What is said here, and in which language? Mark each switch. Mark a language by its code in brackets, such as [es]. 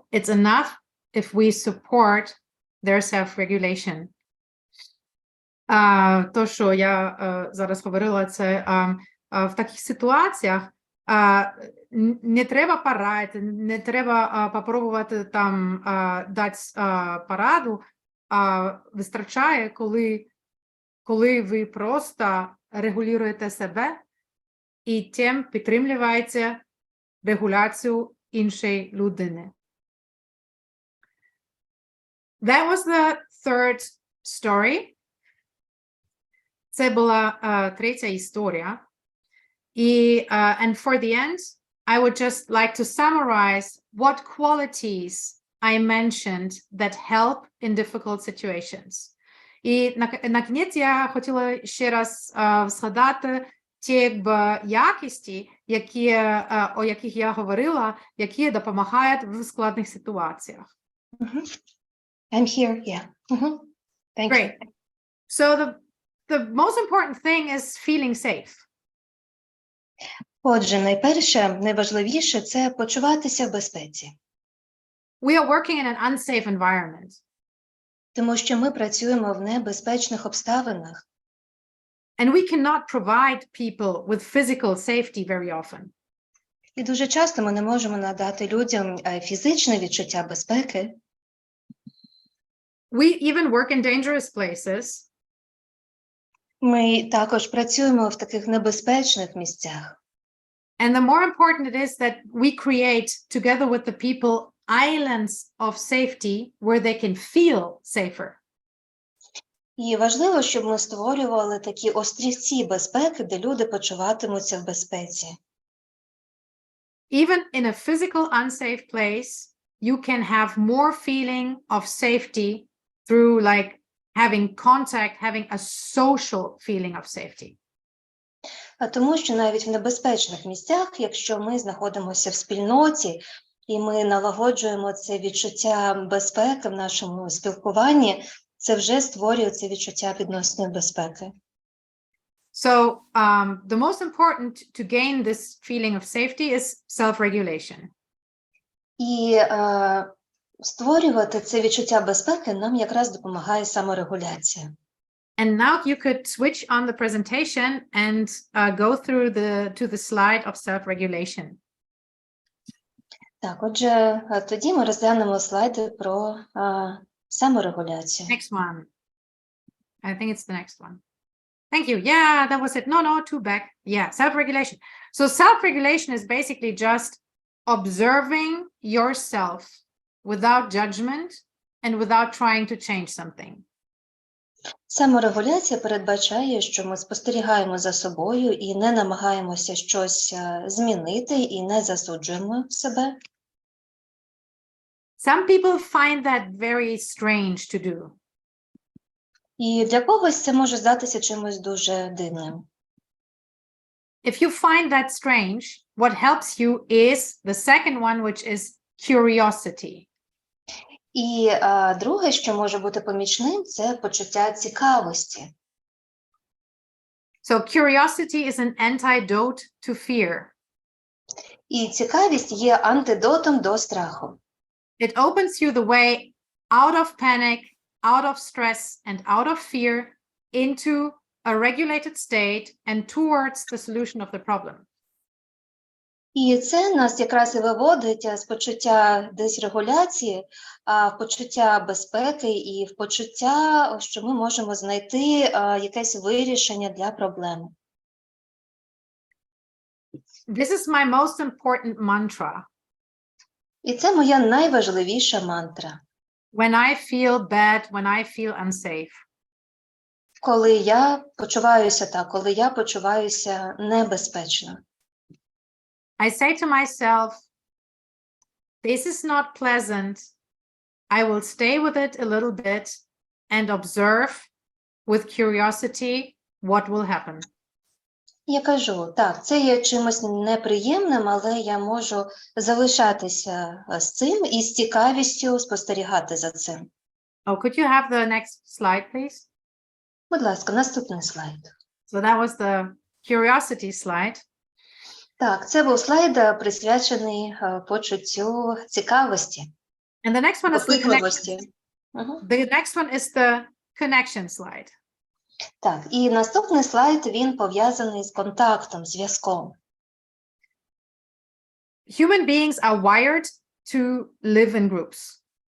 [en] It's enough if we support their self-regulation. [uk] То, що я зараз говорила, це в таких ситуаціях не треба порадити, не треба попробувати там дати пораду, вистачає, коли ви просто регулюєте себе і тим підтримуєте регуляцію іншої людини. [en] That was the third story. [uk] Це була третя історія. [en] And for the end, I would just like to summarize what qualities I mentioned that help in difficult situations. [uk] І на кінець я хотіла ще раз згадати ті якості, о яких я говорила, які допомагають в складних ситуаціях. [en] I'm here, yeah. Thank Great. you. So the most important thing is feeling safe. [uk] Отже, найважливіше – це почуватися в безпеці. [en] We are working in an unsafe environment. [uk] Тому що ми працюємо в небезпечних обставинах. [en] And we cannot provide people with physical safety very often. [uk] І дуже часто ми не можемо надати людям фізичне відчуття безпеки. [en] We even work in dangerous places. [uk] Ми також працюємо в таких небезпечних місцях. [en] And the more important it is that we create, together with the people, islands of safety where they can feel safer. [uk] І важливо, щоб ми створювали такі острівці безпеки, де люди почуватимуться в безпеці. [en] Even in a physical unsafe place, you can have more feeling of safety through like having contact, having a social feeling of safety. [uk] Тому що навіть в небезпечних місцях, якщо ми знаходимося в спільноті, і ми налагоджуємо це відчуття безпеки в нашому спілкуванні, це вже створює це відчуття відносної безпеки. [en] So the most important to gain this feeling of safety is self-regulation. [uk] І створювати це відчуття безпеки нам якраз допомагає саморегуляція. [en] And now you could switch on the presentation and go through to the slide of self-regulation. [uk] Так, отже, тоді ми розглянемо слайди про саморегуляцію. [en] Next one. I think it's the next one. Thank you. Yeah, that was it. No, two back. Yeah, self-regulation. So self-regulation is basically just observing yourself without judgment and without trying to change something. [uk] Саморегуляція передбачає, що ми спостерігаємо за собою і не намагаємося щось змінити, і не засуджуємо себе. [en] Some people find that very strange to do. [uk] І для когось це може здатися чимось дуже дивним. [en] If you find that strange, what helps you is the second one, which is curiosity. [uk] І друге, що може бути помічним, це почуття цікавості. [en] So curiosity is an antidote to fear. [uk] І цікавість є антидотом до страху. [en] It opens you the way out of panic, out of stress, and out of fear into a regulated state and towards the solution of the problem. [uk] І це нас якраз і виводить з почуття дисрегуляції, в почуття безпеки і в почуття, що ми можемо знайти якесь вирішення для проблеми. [en] This is my most important mantra. [uk] І це моя найважливіша мантра. [en] When I feel bad, when I feel unsafe. [uk] Коли я почуваюся так, коли я почуваюся небезпечно. [en] I say to myself, this is not pleasant. I will stay with it a little bit and observe with curiosity what will happen. [uk] Я кажу, так, це є чимось неприємним, але я можу залишатися з цим і з цікавістю спостерігати за цим. [en] Oh, could you have the next slide, please? [uk] Будь ласка, наступний слайд. [en] So that was the curiosity slide. [uk] Так, це був слайд, присвячений почуттю цікавості. [en] And the next one is the [uk] Допитливості. [en] connection. The next one is the connection slide. [uk] Так, і наступний слайд, він пов'язаний з контактом, зв'язком. [en] Human beings are wired to live in groups.